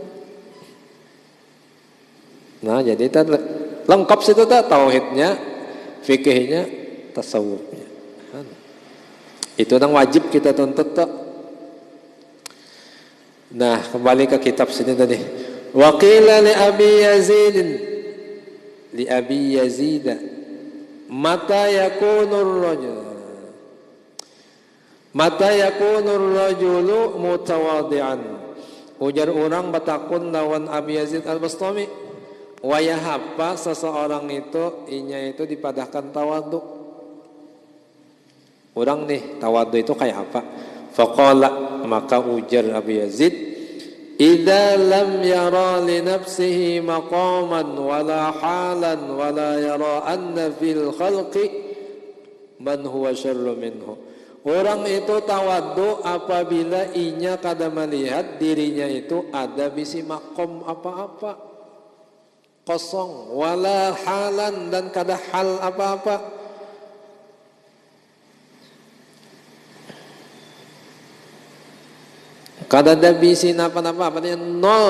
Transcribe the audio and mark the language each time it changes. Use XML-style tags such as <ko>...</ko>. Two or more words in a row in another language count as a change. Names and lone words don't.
<id>Nah jadi lengkap situ tak, tauhidnya, fikihnya, tasawufnya. Itu yang wajib kita tuntut tak. Nah kembali ke kitab sini tadi.</id> <ar>وقيل لأبي يزيد متى يكون الرجل متواضعا.</ar> <bjn>Ujar orang batakun lawan Abi Yazid Al-Bastami, wayahapa seseorang itu inya itu dipadahkan tawadu. Orang nih tawadu itu kayak apa?</bjn> <ar>فقال,</ar> <bjn>maka ujar Abi Yazid,</bjn> <ar>إذا لم ير لنفسه مقاما ولا حالا ولا يرى أن في الخلق من هو شر منه.</ar> <bjn>Orang itu tawadhu apabila inya kada melihat dirinya itu ada bisi makom apa-apa, kosong,</bjn> <ar>ولا حالا</ar> <bjn>dan kada hal apa-apa. Kada ada bisi napa-napa, artinya nol.</bjn>